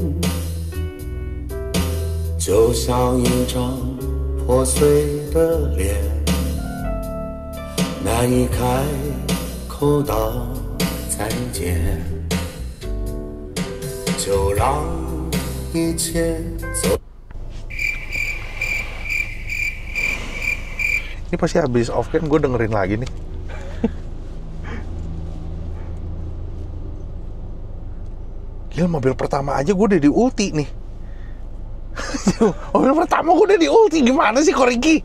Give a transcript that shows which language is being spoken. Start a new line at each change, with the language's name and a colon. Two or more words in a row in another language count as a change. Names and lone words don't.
Chinese: 就像一张破碎的脸，难以开口道再见，就让一切走。
Indonesian: Ini pasti habis
English: off cam
Indonesian: gue dengerin lagi nih. Gila, mobil pertama aja gue udah di ulti nih. Mobil pertama gue udah di ulti, gimana sih Koriki?